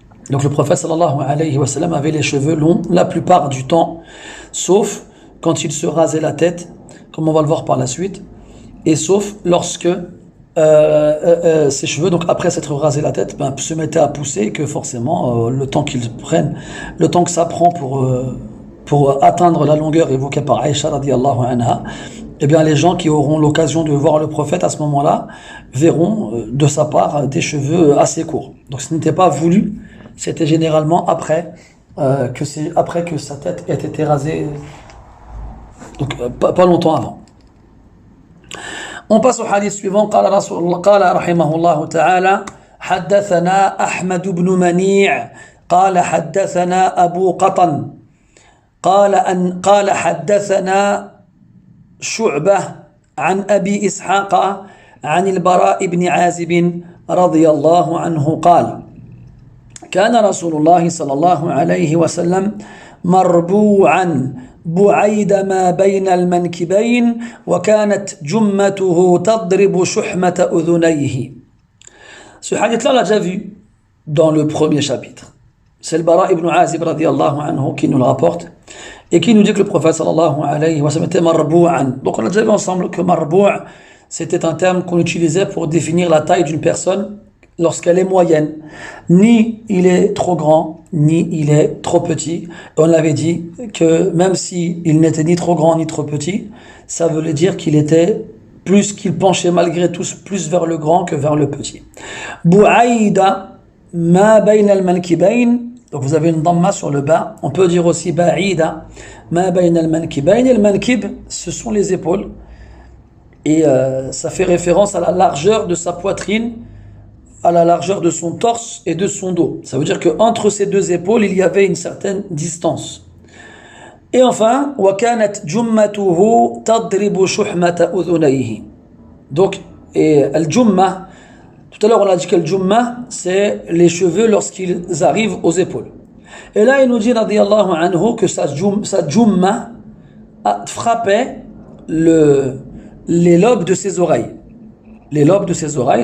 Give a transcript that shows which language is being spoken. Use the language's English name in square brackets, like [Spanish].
[French] Donc le prophète sallallahu alayhi wa sallam avait les cheveux longs la plupart du temps, sauf quand il se rasait la tête, comme on va le voir par la suite, et sauf lorsque ses cheveux, donc après s'être rasé la tête, se mettaient à pousser, et que forcément le temps que ça prend pour atteindre la longueur évoquée par Aïcha radiyallahu anha, eh bien les gens qui auront l'occasion de voir le prophète à ce moment-là verront de sa part des cheveux assez courts. Donc ce n'était pas voulu, c'était généralement après que sa tête ait été rasée, donc pas longtemps avant. On passe au hadith suivant. [Arabic] قال رحمه الله تعالى حدثنا أحمد بن منيع قال حدثنا أبو قطن قال حدثنا شعبة عن أبي إسحاق عن البراء بن عازب رضي الله عنه قال كان رسول الله صلى الله عليه وسلم مربوعا بعيد ما بين المنكبين وكانت جمته تضرب شحمة أذنيه. [French] Ce hadith-là, on l'a déjà vu dans le premier chapitre. C'est le Bara ibn Azib radiyallahu anhu qui nous le rapporte et qui nous dit que le prophète sallallahu alayhi wa sallam était marbou'an. Donc on a déjà vu ensemble que marbou' c'était un terme qu'on utilisait pour définir la taille d'une personne lorsqu'elle est moyenne. Ni il est trop grand, ni il est trop petit. Et on avait dit que même s'il n'était ni trop grand ni trop petit, ça veut dire qu'il était plus, qu'il penchait malgré tout plus vers le grand que vers le petit. Bou'aïda ma bayna al-mankibayn. Donc vous avez une damma sur le bas. On peut dire aussi ba'ida ma bayna al-mankibayn. Et le mankib, ce sont les épaules. Et ça fait référence à la largeur de sa poitrine, à la largeur de son torse et de son dos. Ça veut dire qu'entre ces deux épaules, il y avait une certaine distance. Et enfin, [Arabic] وَكَانَتْ جُمَّتُهُ تَضْرِبُ شُحْمَةَ أُذُنَيْهِ. [French] Donc, et al-jumma, tout à l'heure on a dit que al-jumma, c'est les cheveux lorsqu'ils arrivent aux épaules. Et là, il nous dit, radiyallahu anhu, que sa jumma frappait les lobes de ses oreilles. Les lobes de ses oreilles.